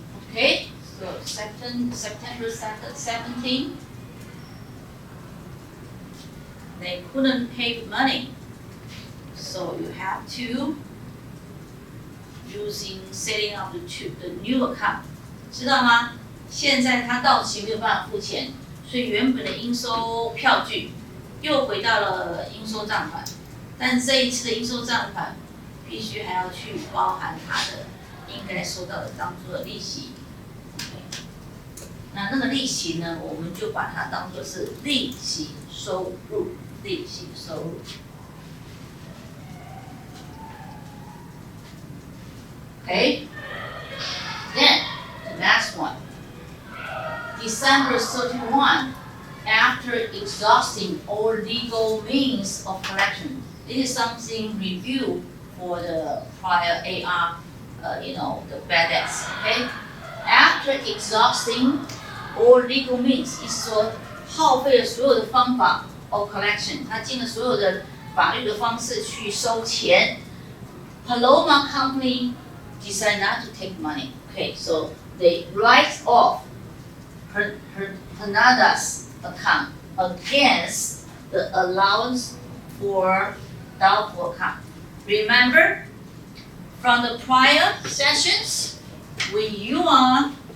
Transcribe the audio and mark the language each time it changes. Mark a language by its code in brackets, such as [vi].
[en] Okay, so September 17, they couldn't pay the money, so you have to setting up the new account, [zh] 知道吗？现在他到期没有办法付钱，所以原本的应收票据又回到了应收账款，但这一次的应收账款必须还要去包含他的应该收到的当做的利息。那个利息呢，我们就把它当作是利息收入，利息收入。 [en] Okay. Then the last one. December 31, after exhausting all legal means of collection. This is something review for the prior AR, the bad debts. Okay. After exhausting all legal means, [zh] 意思说耗费了所有的方法 [en] of collection， [zh] 他尽了所有的法律的方式去收钱。 [en] Paloma Company decide not to take money. Okay, so they write off Hernandez's account against the allowance for doubtful account. Remember from the prior sessions, when you are